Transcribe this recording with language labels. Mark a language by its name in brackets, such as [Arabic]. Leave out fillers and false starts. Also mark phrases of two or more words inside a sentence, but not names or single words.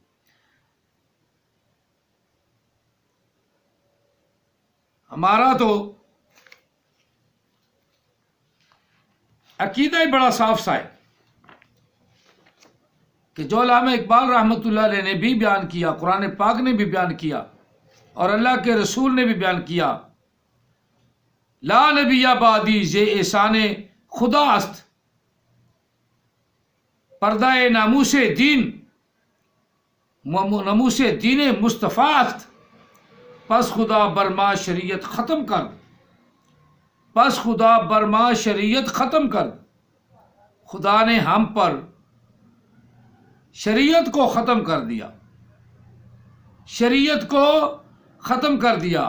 [Urdu] ہمارا تو عقیدہ ہی بڑا صاف سا ہے کہ جو علامہ اقبال رحمۃ اللہ علیہ نے بھی بیان کیا، قرآن پاک نے بھی بیان کیا، اور اللہ کے رسول نے بھی بیان کیا، [Persian] لا نبی بعدی ز احسان خدا است، پردہ ناموس دین، ناموس دین مصطفیٰ است، پس خدا برما شریعت ختم کر، پس خدا برما شریعت ختم کر۔ [Urdu] خدا نے ہم پر شریعت کو ختم کر دیا، شریعت کو ختم کر دیا۔